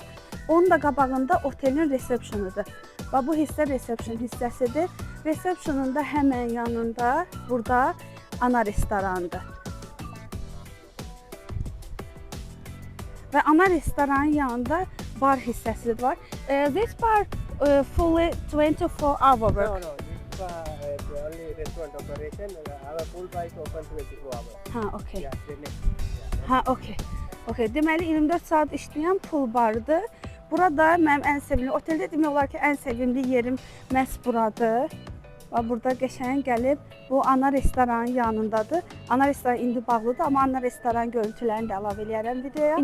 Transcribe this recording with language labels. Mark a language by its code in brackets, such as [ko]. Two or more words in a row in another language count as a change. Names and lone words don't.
[az] Onun da qabağında otelin resepsiyonudur. Və bu hissə resepsiyon hissəsidir. Resepsiyonun da həmən yanında burada ana restorandır. Və ana restoranın yanında bar hissəsi var. [en] This bar fully 24 hour work. No, this the only restaurant operation. Our pool bar is open 24 hours. Ha, okay. Yeah, the next. Ha, okay. [az] Okay, deməli 24 saat işləyən pool barıdır. Burada mənim ən sevimli, oteldə demək olar ki, ən sevimli yerim məhz buradır. Və burada qəşəng gəlib, bu ana restoranın yanındadır. Ana restoran indi bağlıdır, amma ana restoran görüntülərini də əlavə edərəm videoya.